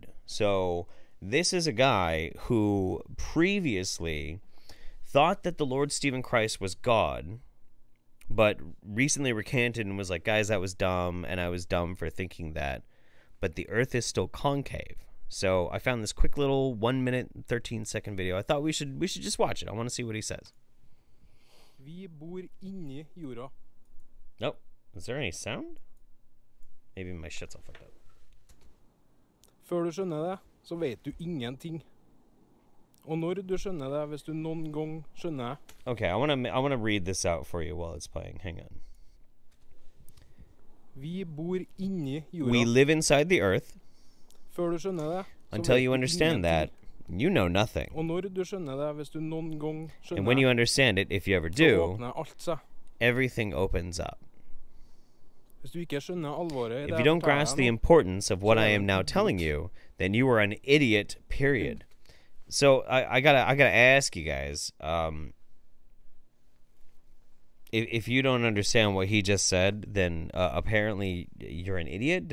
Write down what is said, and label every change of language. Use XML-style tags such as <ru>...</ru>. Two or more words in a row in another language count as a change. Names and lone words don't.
<en>So this is a guy who previously thought that the Lord Stephen Christ was God, but recently recanted and was like, guys, that was dumb, and I was dumb for thinking that. But the Earth is still concave. So I found this quick little 1 minute and 13-second video. I thought we should just watch it. I want to see what he says.</en> <no>Vi bor inni jorda.</no> <en>Nope. Is there any sound? Maybe my shit's all fucked up.</en> <no>Før du skjønner det, så vet du ingenting. Og når du skjønner det, hvis du noen gang skjønner det.</no> <en>Okay, I want to read this out for you while it's playing. Hang on.</en> <no>Vi bor inni jorda.</no> <en>We live inside the earth.</en> <no>Før du skjønner det, så</no> <en>until</en> <no>vet</no> <en>you</en> <no>du</no> <en>understand that,</en> <no>ingenting.</no> <en>you know nothing.</en> <no>Og når du skjønner det, hvis du noen gang skjønner</no> <en>And when you understand it, if you ever</en> <no>så</no> <en>do,</en> <no>åpner alt seg.</no> <en>everything opens up.</en> <no>Hvis du ikke skjønner alvoret i</no> <en>If</en> <no>det</no> <en>you don't</en> <no>forteller</no> <en>grasp</en> <no>jeg</no> <en>the</en> <no>nå,</no> <en>importance of what</en> <no>så</no> <en>I</en> <no>er</no> <en>am</en> <no>du</no> <en>now</en> <no>en</no> <en>telling</en> <no>idiot.</no> <en>you, then you are an idiot, period. So I gotta ask you guys, if you don't understand what he just said, then apparently you're an idiot.</en>